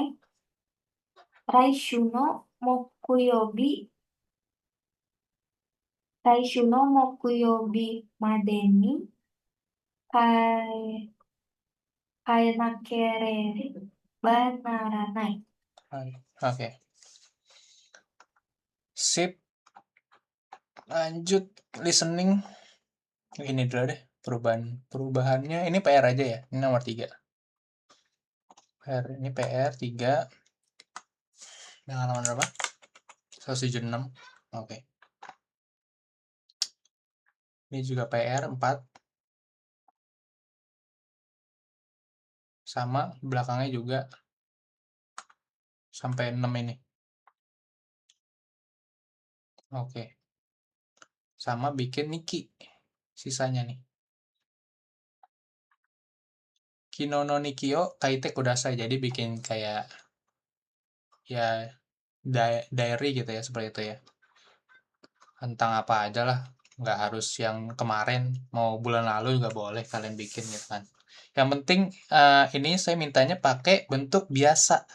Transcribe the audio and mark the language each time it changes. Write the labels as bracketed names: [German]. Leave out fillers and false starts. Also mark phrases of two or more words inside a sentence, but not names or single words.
[Japanese] 来週の木曜日までに変えなければならない. Hai, [Indonesian] oke. Sip. Lanjut listening. Ini dulu deh perubahannya. Ini PR aja ya. Ini nomor 3. Ini PR 3. Dengan halaman berapa? 176. Oke. Ini juga PR 4. Sama belakangnya juga sampai 6 ini. Oke. sama bikin Niki sisanya nih. [Japanese] 昨日の日記を書いてください. [Indonesian] Jadi bikin kayak ya diary gitu ya, seperti itu ya. Tentang apa aja lah. Nggak harus yang kemarin, mau bulan lalu juga boleh kalian bikin gitu kan. Yang penting ini saya mintanya pakai bentuk biasa.